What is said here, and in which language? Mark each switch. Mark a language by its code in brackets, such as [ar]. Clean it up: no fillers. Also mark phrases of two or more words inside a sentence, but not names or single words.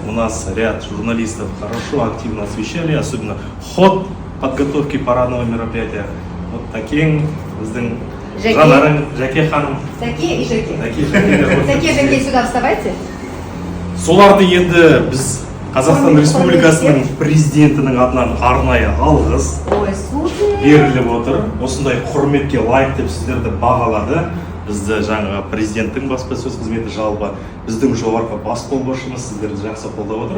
[ru] у нас ряд журналистов хорошо, активно освещали, особенно ход подготовки парадного мероприятия. Вот такие, [kk] Жанарың, Жаке ханым. [ru] Такие и Жаке. Такие Жаке, сюда вставайте. [kk] Соларды енді біз Қазақстан Республикасының президентінің атынан арнайы алғыс беріліп отыр. Осындай құрметке лайық деп сіздерді бағалады. Бізді жаңағы президенттің баспасөз қызметі жалпы біздің жоғарғы бас қолбасшымыз сіздерді жақсы қолдап отыр.